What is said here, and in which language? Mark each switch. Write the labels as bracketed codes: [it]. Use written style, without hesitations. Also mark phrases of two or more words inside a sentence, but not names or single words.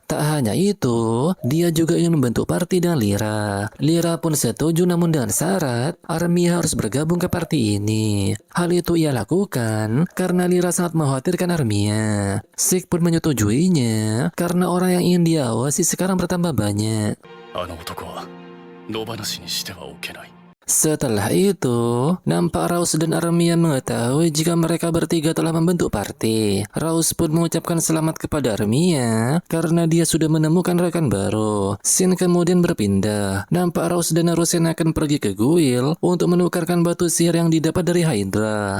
[id] Tak hanya itu, dia juga ingin membantu party dengan Lira. Lira pun setuju namun dengan syarat Armia harus bergabung ke party ini. Hal itu ia lakukan karena Lira sangat mengkhawatirkan Armia. Sik pun menyetujuinya karena orang yang ingin diawasi sekarang bertambah banyak. [ja] あの男は野放しにしてはおけない。 [id] Setelah itu, nampak Rose dan Armia mengetahui jika mereka bertiga telah membentuk party. Rose pun mengucapkan selamat kepada Armia karena dia sudah menemukan rekan baru. Scene kemudian berpindah. Nampak Rose dan Narusena akan pergi ke guild untuk menukarkan batu sihir yang didapat dari Hydra.